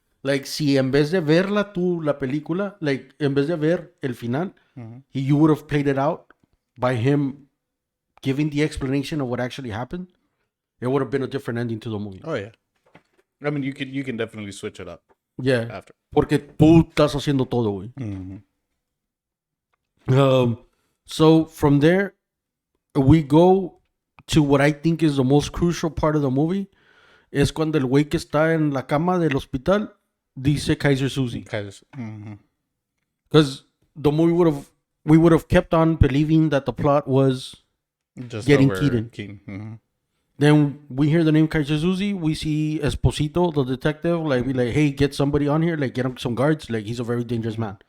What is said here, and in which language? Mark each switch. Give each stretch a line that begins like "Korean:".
English: Like, si en vez de verla tú, la película, like, en vez de ver el final, you would have played it out by him giving the explanation of what actually happened, it would have been a different ending to the movie. Oh, yeah. I mean, you can definitely switch it up. Yeah. After.
Spanish: Porque tú estás haciendo todo, güey.
English: So from there, we go to what I think is the most crucial part of the movie.
Spanish: Es cuando el güey que está en la cama del hospital dice Kaiser Susie.
English: Because the movie we would have kept on believing that the plot was just getting over Keaton. Then we hear the name Kaiser Susie. We see Esposito, the detective, like, be like, hey, get somebody on here, like, get him some guards. Like, he's a very dangerous man.